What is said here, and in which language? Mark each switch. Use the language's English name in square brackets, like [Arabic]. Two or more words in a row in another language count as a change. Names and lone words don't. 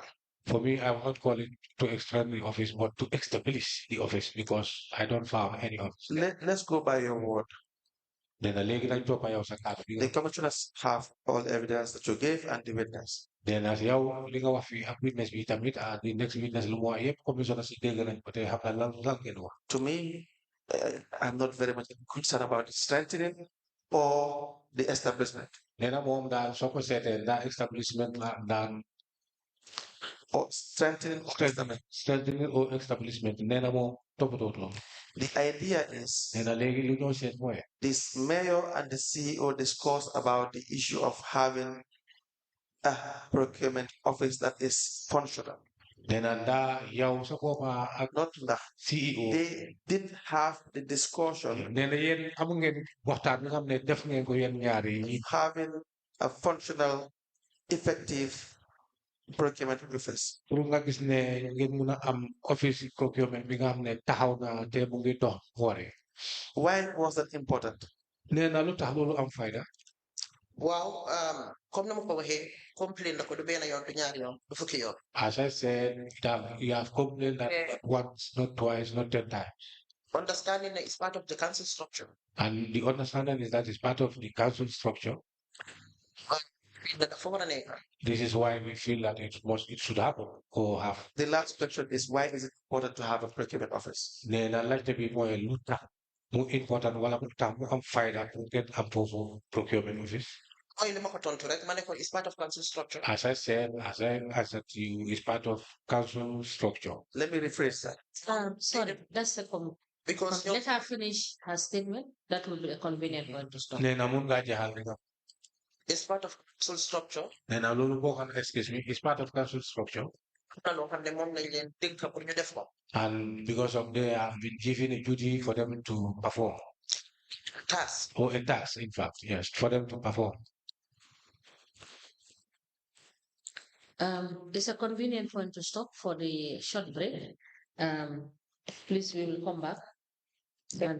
[English] For me, I will not call it to extend the office, but to establish the office because I don't found any office. Let's go by your word. Then the [Wolof] legi nañ topa yow sa kàddu bi [English] The commissioners have all the evidence that you gave and the witness. then as [Wolof] yow li nga wax fi ak witness bi tamit [English] the next witness [Wolof] lu mu wax yëpp commissioner si dégg nañ ko te xam na lan ngeen wax. [English] To me, I'm not very much concerned about strengthening or the establishment. [Wolof] Nee na moom daal soo ko seetee daa establishment la daan [English] Or strengthening or establishment. strengthening or establishment [Wolof] nee na moom toppatoo loolu. [English] The idea is [Wolof] nee na léegi lu ñoo seet mooy [English] this mayor and the CEO discussed about the issue of having a procurement office that is functional. [Wolof] nee na daa yow sa boppa ak [English] Not that CEO they did have the discussion [Wolof] nee na yéen amu ngeen waxtaan bi nga xam ne def ngeen ko yéen ñaari yi [English] having a functional, effective procurement office. [Wolof] pour nga gis ne ngeen mun a am [English] office procurement [Wolof] bi nga xam ne taxaw na te mu ngi dox waree. [English] Why was that important? [Wolof] nee na lu tax loolu am fayda. Waaw comme na ma ko waxee complain na ko du benn yoon du ñaari yoon du fukki yoon. [English] As I said, that you have complained that not once, not twice, not 10 times. Understanding that it's part of the council structure. And the understanding is that it's part of the council structure. [Wolof] That dafa war a nekk. [English] This is why we feel that it should happen or have. The last question is why is it important to have a procurement office? [Wolof] Nee na laajte bi mooy lu tax mu important wala lu tax mu am fayda pour ngeen am foofu [English] procurement office. [Wolof] Mooy li ma ko tontu rek ma ne ko [English] it's part of council structure. As I said, as I answered to you, it's part of council structure. Let me rephrase that. Sorry, that's a Because let her finish her statement. That will be a convenient one to stop. [Wolof] Nee na mun ngaa jeexal li nga. [English] it's part of council structure. [Wolof] Nee na loolu boo xam [English] excuse me, it's part of council structure. [Wolof] Na loo xam ne moom lañ leen dénk pour ñu def ko. [English] And because of they have been given a duty for them to perform. Task. Or a task, in fact, yes, for them to perform. It's a convenient point to stop for the short break. Please, we will come back and continue.